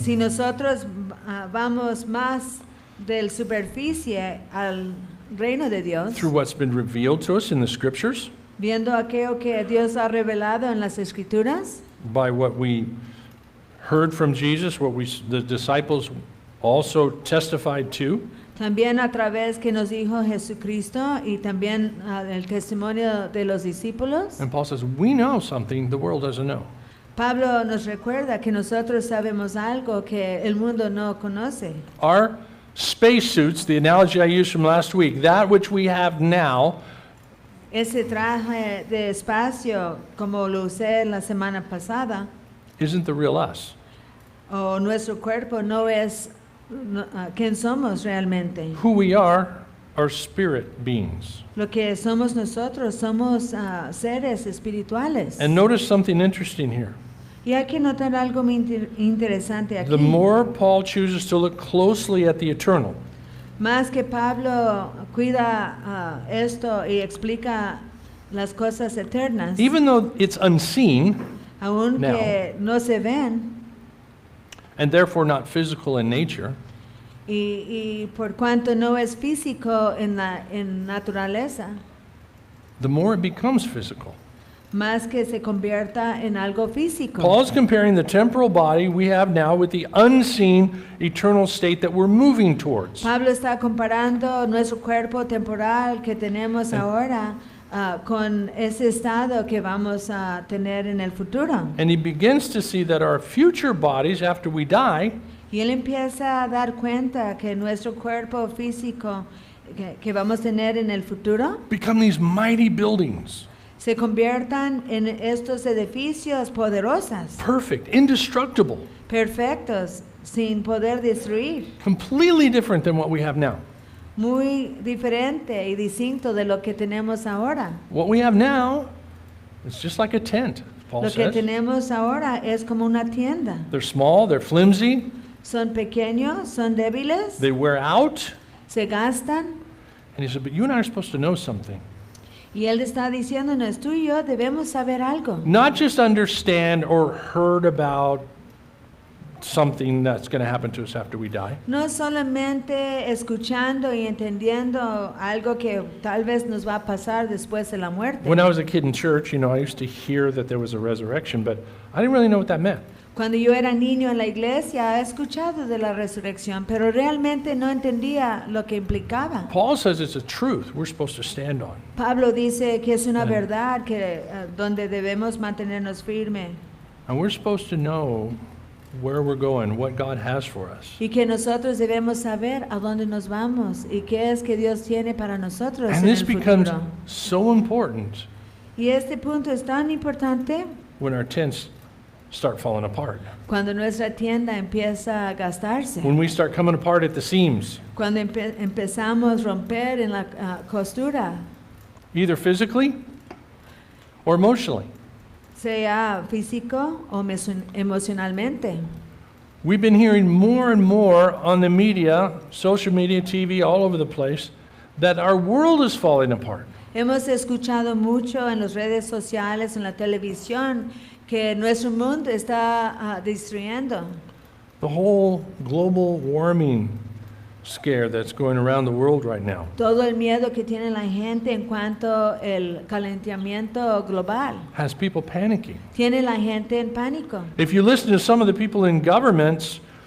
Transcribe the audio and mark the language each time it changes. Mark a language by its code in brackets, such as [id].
[es] si nosotros vamos más del superficie al reino de Dios, [en] Through what's been revealed to us in the scriptures, [es] viendo aquello que Dios ha revelado en las Escrituras, [en] by what we heard from Jesus, the disciples also testified to, [es] también a través que nos dijo Jesucristo y también el testimonio de los discípulos. [en] and Paul says, we know something the world doesn't know. [es] Pablo nos recuerda que nosotros sabemos algo que el mundo no conoce. [en] Our spacesuits, the analogy I used from last week, that which we have now, [es] Ese traje de espacio, como lo usé la semana pasada, [en] isn't the real us. [es] o nuestro cuerpo no es quién somos realmente. [en] Who we are spirit beings. [es] Lo que somos nosotros somos seres espirituales. [en] And notice something interesting here. [es] Y hay que notar algo muy interesante aquí. [en] The more Paul chooses to look closely at the eternal, [es] Más que Pablo cuida esto y explica las cosas eternas, [en] even though it's unseen [es] aunque no se ven, [en] and therefore not physical in nature, [es] y por cuanto no es físico en naturaleza, [en] the more it becomes physical. [es] más que se convierta en algo físico. [en] Paul's comparing the temporal body we have now with the unseen eternal state that we're moving towards. [es] Pablo está comparando nuestro cuerpo temporal que tenemos ahora con ese estado que vamos a tener en el futuro. [en] And he begins to see that our future bodies after we die [es] Y él empieza a dar cuenta que nuestro cuerpo físico que vamos a tener en el futuro [en] become these mighty buildings, [es] se conviertan en estos edificios poderosos, [en] perfect, indestructible, [es] perfectos, sin poder destruir, [en] completely different than what we have now. [es] muy diferente y distinto de lo que tenemos ahora. [en] What we have now is just like a tent, Paul [es] Lo que [en] says. [es] tenemos ahora es como una tienda. [en] They're small, they're flimsy, [es] Son pequeños, son débiles, [en] they wear out. [es] se gastan. [en] And he said, but you and I are supposed to know something. [es] Y él está diciéndonos, tú y yo debemos saber algo. [en] Not just understand or heard about something that's going to happen to us after we die, [es] No solamente escuchando y entendiendo algo que tal vez nos va a pasar después de la muerte. [en] When I was a kid in church, I used to hear that there was a resurrection, but I didn't really know what that meant. [es] Cuando yo era niño en la iglesia, he escuchado de la resurrección, pero realmente no entendía lo que implicaba. [en] Paul says it's a truth we're supposed to stand on. [es] Pablo dice que es una [en] Yeah. [es] verdad que donde debemos mantenernos firmes [en] And we're supposed to know where we're going, what God has for us. [es] y que nosotros debemos saber a dónde nos vamos y qué es que Dios tiene para nosotros [en] And [es] en [en] this [es] el [en] becomes [es] futuro. [en] so important [es] Y este punto es tan importante [en] when our tents start falling apart. [es] cuando nuestra tienda empieza a gastarse. [en] When we start coming apart at the seams, [es] Cuando empezamos a romper en la costura, [en] either physically or emotionally. [es] sea físico o emocionalmente. [en] We've been hearing more and more on the media, social media, TV, all over the place, that our world is falling apart. [es] Hemos escuchado mucho en las redes sociales, en la televisión, que nuestro mundo está destruyendo. [en] The whole global warming scare that's going around the world right now. [es] Todo el miedo que tiene la gente en cuanto al calentamiento global. [en] Has people panicking. [es] Tiene la gente en pánico. [en] If you listen to some of the people in governments,